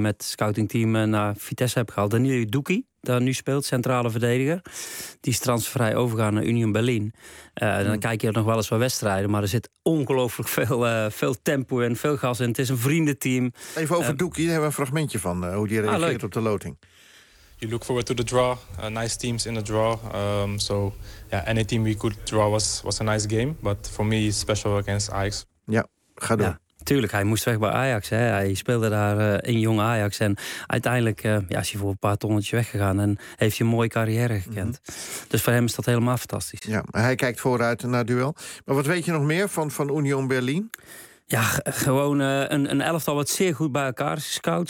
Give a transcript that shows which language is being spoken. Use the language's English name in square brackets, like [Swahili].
[Dutch] met scoutingteam naar Vitesse heb gehaald... Danilo Doekie, daar nu speelt, centrale verdediger... die is transfervrij overgegaan naar Union Berlin. Dan kijk je er nog wel eens wat wedstrijden... maar er zit ongelooflijk veel tempo en veel gas in. Het is een vriendenteam. Even over Doekie, daar hebben we een fragmentje van... hoe die reageert op de loting. [English] You look forward to the draw. Nice teams in the draw. So yeah, any team we could draw was a nice game. But for me, special against Ajax. [Dutch] Ja, ga door. Ja, tuurlijk, hij moest weg bij Ajax. Hè. Hij speelde daar in jong Ajax. En uiteindelijk is hij voor een paar tonnetjes weggegaan. En heeft hij een mooie carrière gekend. Mm-hmm. Dus voor hem is dat helemaal fantastisch. Ja, hij kijkt vooruit naar het duel. Maar wat weet je nog meer van Union Berlin? Ja, gewoon een elftal wat zeer goed bij elkaar is gescout.